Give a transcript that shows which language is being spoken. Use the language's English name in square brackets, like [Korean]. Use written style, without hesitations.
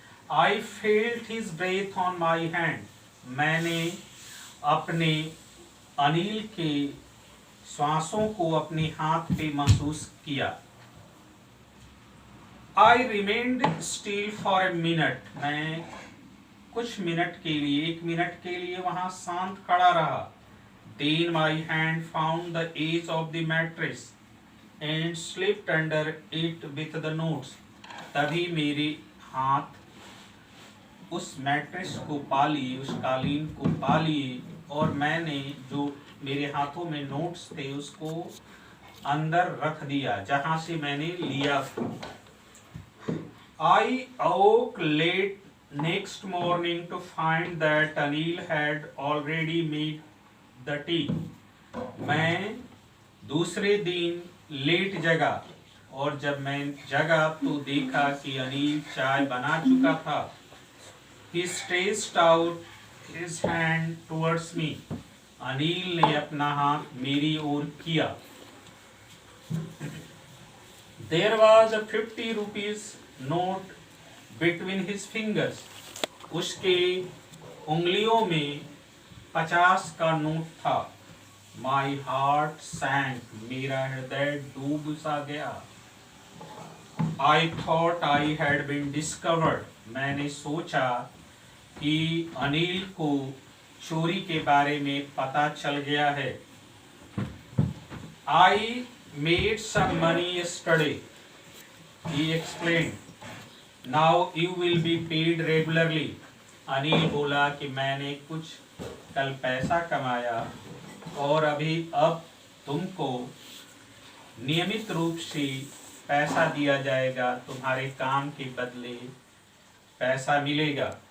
[English] I felt his breath on my hand. [Hindi] मैंने अपने अनिल के श्वासों को अपने हाथ पे महसूस किया. [English] I remained still for a minute. [Hindi] मैं कुछ मिनट के लिए, 1 मिनट के लिए वहां शांत खड़ा रहा. [English] Then my hand found the edge of the mattress and slipped under it with the notes. [Hindi] तभी मेरे हाथ उस मैट्रेस को पा लिए, उस कालीन को पा लिए और मैंने जो मेरे हाथों में नोट्स थे उसको अंदर रख दिया जहां से मैंने लिया था. [English] I awoke late next morning to find that Anil had already made the tea. [Hindi] मैं दूसरे दिन लेट जगा और जब मैं जगा तो देखा कि अनिल चाय बना चुका था. [English] He stretched out his hand towards me. [Hindi] Anil ने अपना हाथ मेरी ओर किया. [English] There was a 50 rupees note between his fingers. [Hindi] उसके उंगलियों में 50 का नोट था. [English] My heart sank. [Hindi] मेरा हृदय डूब सा गया. [English] I thought I had been discovered. [Hindi] मैंने सोचा कि अनिल को चोरी के बारे में पता चल गया है. [English] I made some money yesterday, he explained. Now you will be paid regularly. [Hindi] Anil बोला कि मैंने कुछ कल पैसा कमाया और अब तुमको नियमित रूप से पैसा दिया जाएगा. तुम्हारे काम के बदले पैसा मिलेगा.